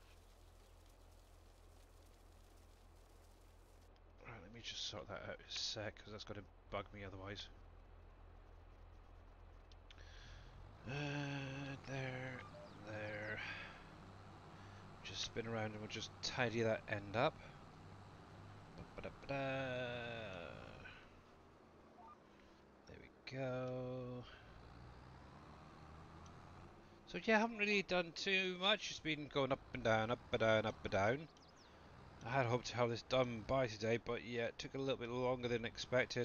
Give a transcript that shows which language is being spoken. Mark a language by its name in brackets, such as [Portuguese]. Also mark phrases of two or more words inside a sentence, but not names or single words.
[English] Right, let me just sort that out a sec, because that's going to bug me otherwise. There, there. Just spin around and we'll just tidy that end up. Ba-da-ba-da. There we go. So yeah, I haven't really done too much. It's been going up and down, up and down, up and down. I had hoped to have this done by today, but yeah, it took a little bit longer than expected.